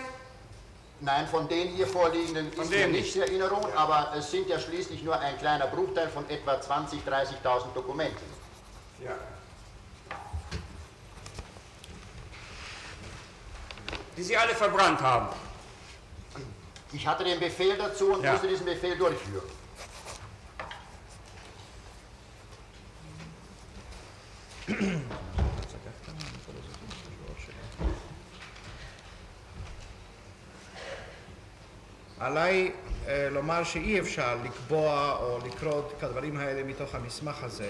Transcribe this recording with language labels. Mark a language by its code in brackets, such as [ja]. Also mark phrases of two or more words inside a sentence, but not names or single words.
[de] Nein, von den hier vorliegenden ist mir nicht die Erinnerung, aber es sind ja schließlich nur ein kleiner Bruchteil von etwa 20.000, 30.000 Dokumenten. Ja. Die Sie alle verbrannt haben. Ich hatte den Befehl dazu und musste diesen Befehl durchführen. [he] עליי לומר שאי אפשר לקבוע או לקרוא את הדברים האלה מתוך המסמך הזה.